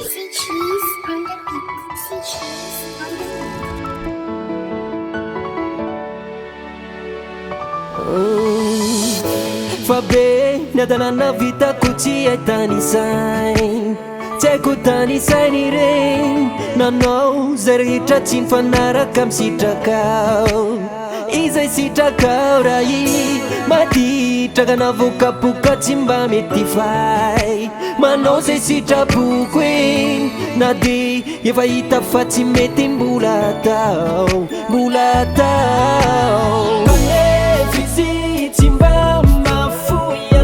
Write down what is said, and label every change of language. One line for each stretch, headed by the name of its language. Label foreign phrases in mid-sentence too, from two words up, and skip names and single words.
English: S6-Jyz on the beat. S6-Jyz on the beat.
Malagasy: Fabe nadalana vitako tsy ahitany izay tsy haiko tany izay ny regny nanao zay rehetra tsy nifanaraka amin'ny sitrakao izay sitrakao raha i maditraka navokapoka tsy mba mety fay manao zay sitrapoko eny na de efa hita fa tsy mety mbola atao fizy tsy mba mafoy